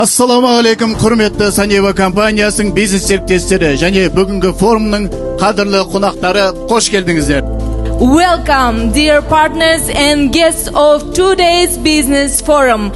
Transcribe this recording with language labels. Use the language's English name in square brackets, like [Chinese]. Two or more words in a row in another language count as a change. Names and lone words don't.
[Arabic] السلام عليكم, [Kazakh] құрметті Санева компаниясының бизнес серіктестері және бүгінгі форумның қадірлі қонақтары, қош келдіңіздер. [English] Welcome, dear partners and guests of today's business forum.